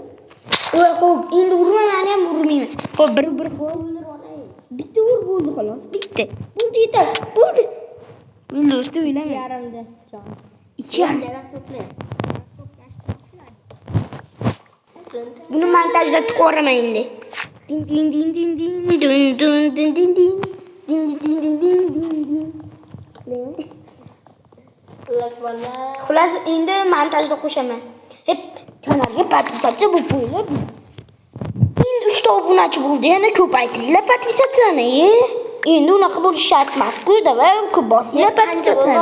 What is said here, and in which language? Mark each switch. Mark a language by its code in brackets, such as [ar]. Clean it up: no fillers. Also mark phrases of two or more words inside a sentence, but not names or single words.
[uz] Voy, xo'p, endi urmayman, ham urmayman. Xo'p, bir O'ldirib olay. bitta ur bo'ldi xolos. Bitta. Bo'ldi yetar. Bo'ldi. Men do'stim o'ylayman. Yarimda. Jon. 2 yarim. Daraxt to'pla. Buni montajlab chiqaraman endi. Ding ding ding ding ding dun dun ding ding ding ding ding ding ding ding ding. Xullas, endi montajda qo'shaman. Hep kanalga podpisatsiya bo'lib qo'yinglar. Endi 3 ta obunachi bo'ldi. Yana ko'paytiringlar podpisatsiyani. Endi unaqa bo'lish shart emas-ku, davay, ko'p bosinglar podpisatsiyani.